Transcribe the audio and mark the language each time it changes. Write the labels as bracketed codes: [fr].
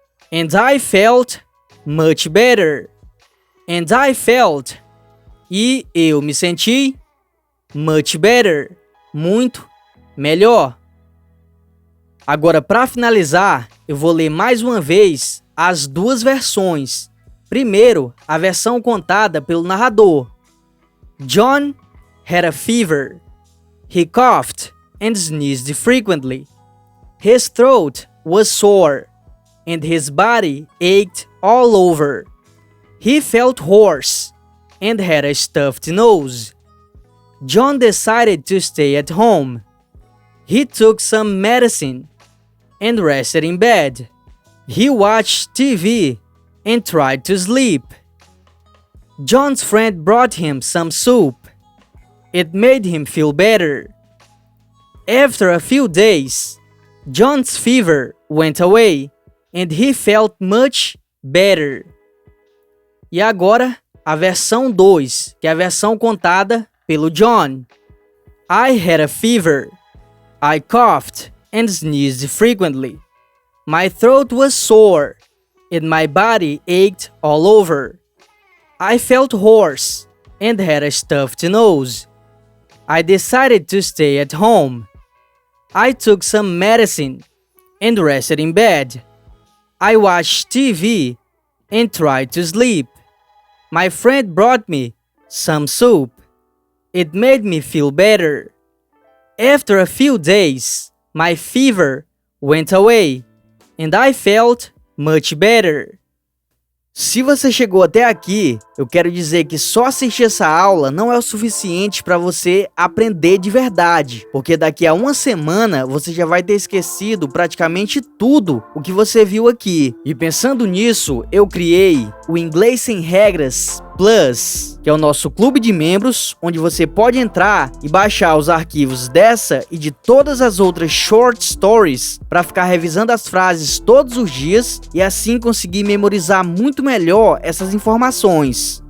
[en] And I felt much better. And I felt, [pt] e eu me senti, [en] much better, [pt] muito melhor. Agora, para finalizar, eu vou ler mais uma vez as duas versões. Primeiro, a versão contada pelo narrador. [en] John had a fever. He coughed and sneezed frequently. His throat was sore, and his body ached all over. He felt hoarse and had a stuffed nose. John decided to stay at home. He took some medicine and rested in bed. He watched TV and tried to sleep. John's friend brought him some soup. It made him feel better. After a few days, John's fever went away and he felt much better. [pt] E agora, a versão 2, que é a versão contada pelo John. [en] I had a fever. I coughed and sneezed frequently. My throat was sore and my body ached all over. I felt hoarse and had a stuffed nose. I decided to stay at home. I took some medicine and rested in bed. I watched TV and tried to sleep. My friend brought me some soup. It made me feel better. After a few days, my fever went away and I felt much better. [pt] Se você chegou até aqui, eu quero dizer que só assistir essa aula não é o suficiente para você aprender de verdade, porque daqui a uma semana você já vai ter esquecido praticamente tudo o que você viu aqui. E pensando nisso, eu criei o Inglês Sem Regras Plus, que é o nosso clube de membros, onde você pode entrar e baixar os arquivos dessa e de todas as outras short stories para ficar revisando as frases todos os dias e assim conseguir memorizar muito melhor essas informações.